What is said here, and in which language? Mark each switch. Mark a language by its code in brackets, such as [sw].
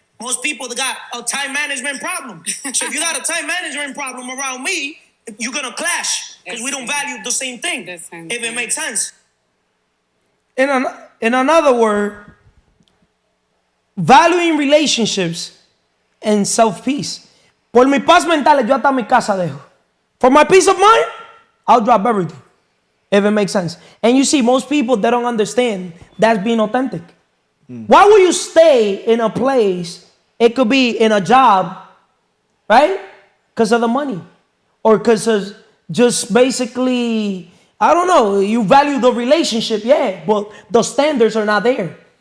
[en] Most people that got a time management problem. So if you got a time management problem around me, you're gonna clash because we don't value the same thing. The same if it thing. makes sense. In another word, valuing relationships and self-peace. [es] Por mi paz mental, yo hasta mi casa dejo. [en] For my peace of mind, I'll drop everything. If it makes sense. And you see, most people, they don't understand that's being authentic. Why would you stay in a place? It could be in a job, right? Because of the money. Or because of just basically, I don't know, you value the relationship, yeah, but the standards are not there.